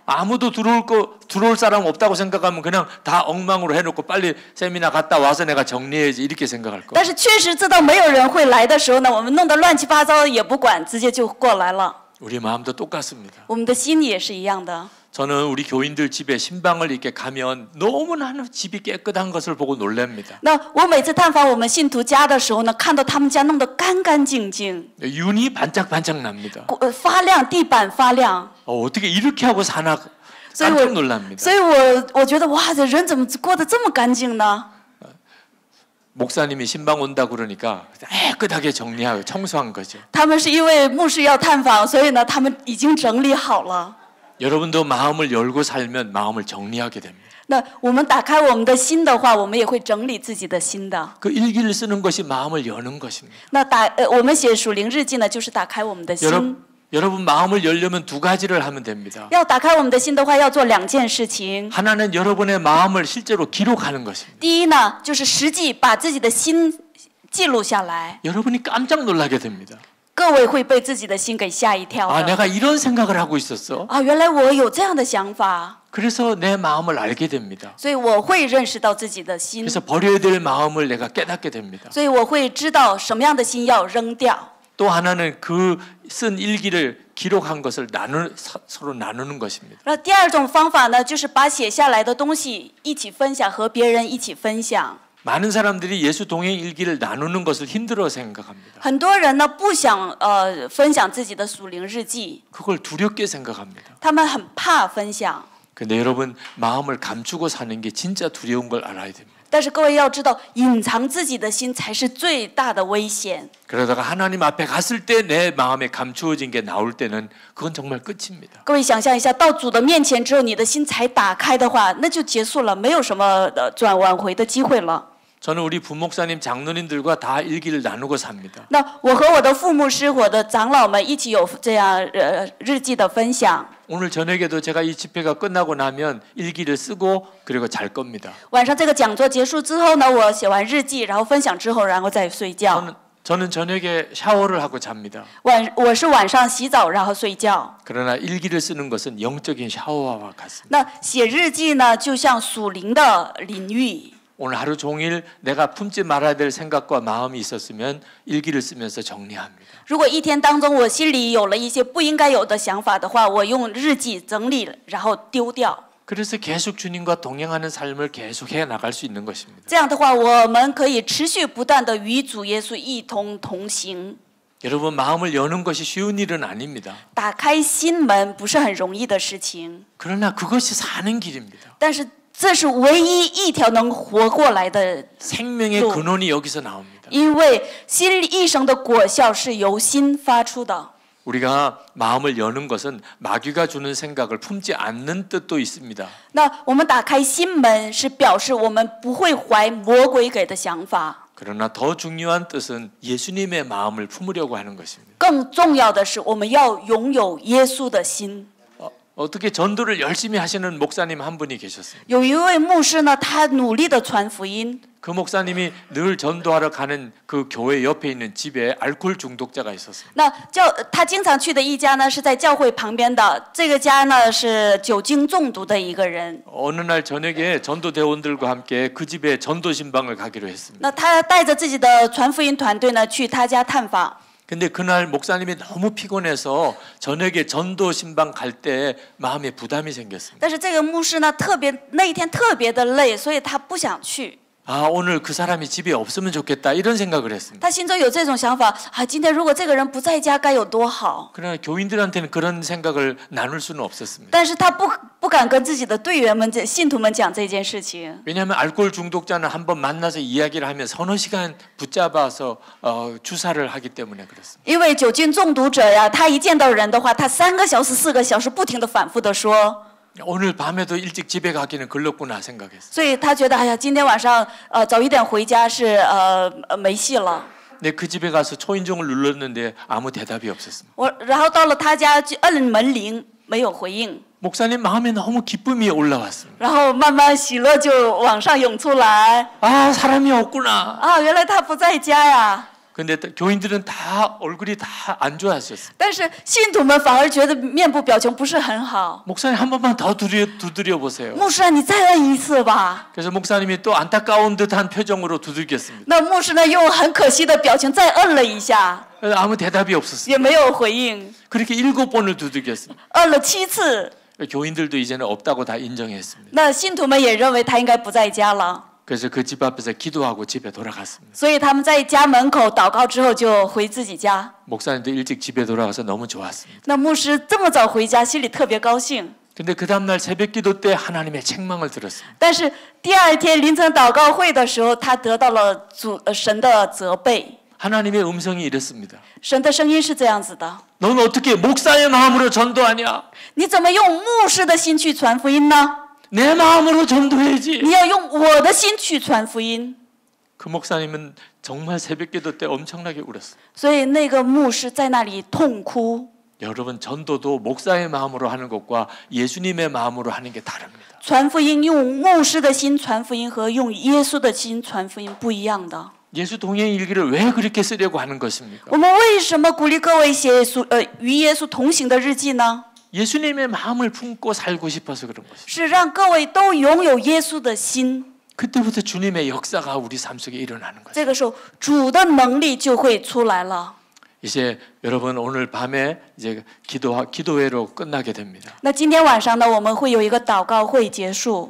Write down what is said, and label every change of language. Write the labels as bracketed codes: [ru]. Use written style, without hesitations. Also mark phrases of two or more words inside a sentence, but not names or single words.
[ko] 아무도 들어올 사람 없다고 생각하면 그냥 다 엉망으로 해놓고 빨리 세미나 갔다 와서 내가 정리해야지 이렇게 생각할 거예요. [zh] 但是确实知道没有人会来的时候呢，我们弄得乱七八糟也不管，直接就过来了。 [ko] 우리 마음도 똑같습니다. [zh] 我们的心也是一样的。 [ko] 저는 우리 교인들 집에 신방을 이렇게 가면 너무나 집이 깨끗한 것을 보고 놀랍니다. [zh] 那我每次探访我们信徒家的时候呢，看到他们家弄得干干净净， [ko] 윤이 반짝반짝 납니다. [zh] 发亮，地板发亮。 [ko] 어떻게 이렇게 하고 사나 [zh] 所以 [ko] 깜짝 놀랍니다. [zh] 所以我觉得哇，这人怎么过得这么干净呢？ [ko] 목사님이 신방 온다 그러니까 깨끗하게 정리하고 청소한 거죠. [zh] 他们是因为牧师要探访，所以呢，他们已经整理好了。 [ko] 여러분도 마음을 열고 살면 마음을 정리하게 됩니다. [zh] 那我们打开我们的心的话，我们也会整理自己的心的。 [ko] 그 일기를 쓰는 것이 마음을 여는 것입니다. [zh] 那我们写属灵日记呢，就是打开我们的心。 [ko] 여러분 마음을 열려면 두 가지를 하면 됩니다. [zh] 要打开我们的心的话，要做2件事情。 [ko] 하나는 여러분의 마음을 실제로 기록하는 것입니다. [zh] 第一呢，就是实际把自己的心记录下来。 [ko] 여러분이 깜짝 놀라게 됩니다. [zh] 各位会被自己的心给吓一跳 [ko] 아, [zh] 的。 [ko] 내가 이런 생각을 하고 있었어. [zh] 啊，原来我有这样的想法， [ko] 그래서 내 마음을 알게 됩니다. [zh] 所以我会认识到自己的心， [ko] 그래서 버려야 될 마음을 내가 깨닫게 됩니다. [zh] 所以我会知道什么样的心要扔掉。 [ko] 또 하나는 그 쓴 일기를 기록한 것을 서로 나누는 것입니다. [zh] 那第二种方法呢，就是把写下来的东西一起分享，和别人一起分享。 [ko] 많은 사람들이 예수 동행 일기를 나누는 것을 힘들어 생각합니다. [zh] 很多人呢不想分享自己的属灵日记， [ko] 그걸 두렵게 생각합니다. [zh] 他们很怕分享。 [ko] 근데 여러분 마음을 감추고 사는 게 진짜 두려운 걸 알아야 됩니다. [zh] 但是各位要知道，隐藏自己的心才是最大的危险。 [ko] 그러다가 하나님 앞에 갔을 때 내 마음에 감추어진 게 나올 때는 그건 정말 끝입니다. [zh] 各位想象一下，到主的面前之后，你的心才打开的话，那就结束了，没有什么挽回的机会了。 [ko] 저는 우리 부목사님 장로님들과 다 일기를 나누고 삽니다. [zh] 那我和我的副牧师、我的长老们一起有这样日记的分享。 [ko] 오늘 저녁에도 제가 이 집회가 끝나고 나면 일기를 쓰고 그리고 잘 겁니다. [zh] 晚上这个讲座结束之后呢，我写完日记，然后分享之后，然后再睡觉。 [ko] 저는 저녁에 샤워를 하고 잡니다. [zh] 我是晚上洗澡然后睡觉。 [ko] 그러나 일기를 쓰는 것은 영적인 샤워와 같습니다. [zh] 那写日记呢，就像属灵的领域。 [ko] 오늘 하루 종일 내가 품지 말아야 될 생각과 마음이 있었으면 일기를 쓰면서 정리합니다. [zh] 如果一天当中我心里有了一些不应该有的想法的话，我用日记整理，然后丢掉。 [ko] 그래서 계속 주님과 동행하는 삶을 계속해 나갈 수 있는 것입니다. [zh] 这样的话，我们可以持续不断的与主耶稣一同同行。 [ko] 여러분 마음을 여는 것이 쉬운 일은 아닙니다. [zh] 打开心门不是很容易的事情， [ko] 그러나 그것이 사는 길입니다. [zh] 但是这是唯一一条能活过来的， [ko] 생명의 근원이 여기서 나옵니다. [zh] 因为心一生的果效是由心发出的。 [ko] 우리가 마음을 여는 것은 마귀가 주는 생각을 품지 않는 뜻도 있습니다. [zh] 那我们打开心门，是表示我们不会怀魔鬼给的想法。 [ko] 그러나 더 중요한 뜻은 예수님의 마음을 품으려고 하는 것입니다. [zh] 更重要的是，我们要拥有耶稣的心。 [ko] 어떻게 전도를 열심히 하시는 목사님 한 분이 계셨습니다. [zh] 有一位牧师呢，他努力的传福音。 [ko] 그 목사님이 늘 전도하러 가는 그 교회 옆에 있는 집에 알코올 중독자가 있었습니다. [zh] 那他经常去的一家呢，是在教会旁边的。这个家呢是酒精中毒的一个人。 [ko] 어느 날 저녁에 전도대원들과 함께 그 집에 전도 신방을 가기로 했습니다. [zh] 那他带着自己的传福音团队呢，去他家探访。 [ko] 근데 그날 목사님이 너무 피곤해서 저녁에 전도 신방 갈 때 마음에 부담이 생겼습니다. [zh] 但是这个牧师呢，那一天特别的累，所以他不想去。 [ko] 아, 오늘 그 사람이 집에 없으면 좋겠다 이런 생각을 했습니다. [zh] 他心中有这种想法啊，今天如果这个人不在家，该有多好。 [ko] 그러나 교인들한테는 그런 생각을 나눌 수는 없었습니다. [zh] 但是他不敢跟自己的队员们、信徒们讲这件事情。 [ko] 왜냐하면 알코올 중독자는 한번 만나서 이야기를 하면 서너 시간 붙잡아서 주사를 하기 때문에 그렇습니다. [zh] 因为酒精中毒者呀，他一见到人的话，他3个小时、4个小时不停的反复的说。 [ko] 오늘 밤에도 일찍 집에 가기는 글렀구나 생각했어요. [zh] 所以他觉得，哎呀，今天晚上早一点回家是没戏了。 [ko] 근데 그 집에 가서 초인종을 눌렀는데 아무 대답이 없었습니다. [zh] 然后到了他家去摁门铃，没有回应。 [ko] 목사님 마음에 너무 기쁨이 올라왔습니다. [zh] 然后慢慢喜乐就往上涌出来。 [ko] 아, 사람이 없구나. [zh] 啊，原来他不在家呀。 [ko] 근데 교인들은 다 얼굴이 다 안 좋아하셨어요. [zh] 但是信徒们反而觉得面部表情不是很好。 [ko] 목사님 한 번만 더 두드려 보세요. [zh] 牧师啊，你再摁一次吧。 [ko] 그래서 목사님이 또 안타까운 듯한 표정으로 두들겼습니다. [zh] 那牧师呢，用很可惜的表情再摁了一下， [ko] 아무 대답이 없었어요. [zh] 也没有回应。 [ko] 그렇게 7번을 두들겼습니다. [zh] 摁了7次， [ko] 교인들도 이제는 없다고 다 인정했습니다. [zh] 那信徒们也认为他应该不在家了。 [ko] 그래서 그 집 앞에서 기도하고 집에 돌아갔습니다. [zh] 所以他们在家门口祷告之后就回自己家。 [ko] 목사님도 일찍 집에 돌아가서 너무 좋았습니다. [zh] 那牧师这么早回家，心里特别高兴。 [ko] 근데 그 다음날 새벽 기도 때 하나님의 책망을 들었습니다. [zh] 但是第2天凌晨祷告会的时候，他得到了神的责备。 [ko] 하나님의 음성이 이랬습니다. [zh] 神的声音是这样子的： [ko] 넌 어떻게 목사의 마음으로 전도하냐? [zh] 你怎么用牧师的心去传福音呢？ [ko] 내 마음으로 전도해야지. [zh] 你要用我的心去传福音。 [ko] 그 목사님은 정말 새벽 기도 때 엄청나게 울었어요. [zh] 所以那个牧师在那里痛哭。 [ko] 여러분 전도도 목사의 마음으로 하는 것과 예수님의 마음으로 하는 게 다릅니다. [zh] 传福音用牧师的心传福音和用耶稣的心传福音不一样的。 [ko] 예수 동행 일기를 왜 그렇게 쓰려고 하는 것입니까? [zh] 我们为什么鼓励各位写与耶稣同行的日记呢？ [ko] 예수님의 마음을 품고 살고 싶어서 그런 것입니다. [zh] 是让各位都拥有耶稣的心。 [ko] 그때부터 주님의 역사가 우리 삶 속에 일어나는 거죠. [zh] 这个时候，主的能力就会出来了。 [ko] 이제 여러분 오늘 밤에 이제 기도회로 끝나게 됩니다. [zh] 那今天晚上呢，我们会有一个祷告会结束。